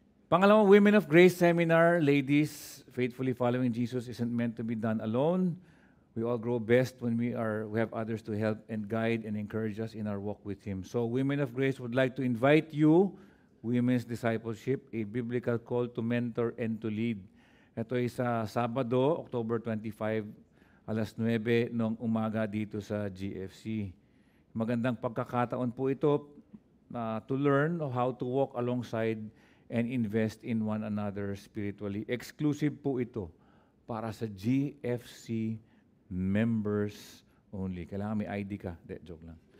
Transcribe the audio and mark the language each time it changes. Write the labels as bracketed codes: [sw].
[en] Pangalawa, Women of Grace Seminar, ladies, faithfully following Jesus isn't meant to be done alone. We all grow best when we have others to help and guide and encourage us in our walk with Him. So, Women of Grace would like to invite you Women's Discipleship, a biblical call to mentor and to lead. [tl] Ito ay sa Sabado, October 25, alas 9 ng umaga dito sa GFC. Magandang pagkakataon po ito [en] to learn how to walk alongside and invest in one another spiritually. [tl] Exclusive po ito para sa GFC members only. Kailangan may ID ka. De, joke lang.